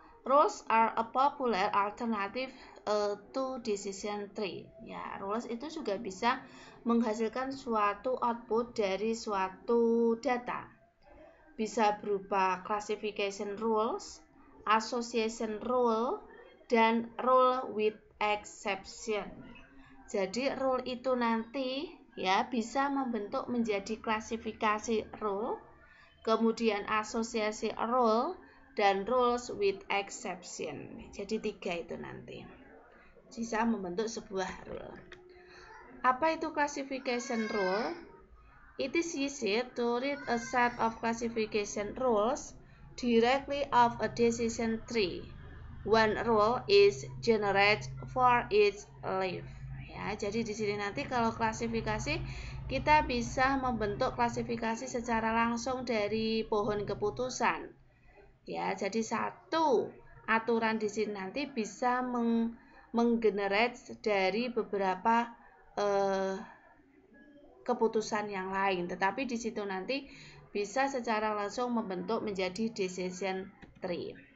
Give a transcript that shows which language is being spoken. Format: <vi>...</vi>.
<en>Rules are a popular alternative to decision tree.</en> <id>Ya, rules itu juga bisa menghasilkan suatu output dari suatu data. Bisa berupa classification rules, association rule, dan rule with exception. Jadi rule itu nanti ya bisa membentuk menjadi klasifikasi rule, kemudian asosiasi rule, dan rules with exception. Jadi 3 itu nanti bisa membentuk sebuah rule. Apa itu classification rule?</id> <en>It is easy to read a set of classification rules directly off a decision tree. One rule is generated for each leaf.</en> <id>Ya, jadi di sini nanti kalau klasifikasi kita bisa membentuk klasifikasi secara langsung dari pohon keputusan. Ya, jadi satu aturan di sini nanti bisa menggenerate dari beberapa keputusan yang lain, tetapi di situ nanti bisa secara langsung membentuk menjadi decision tree.</id>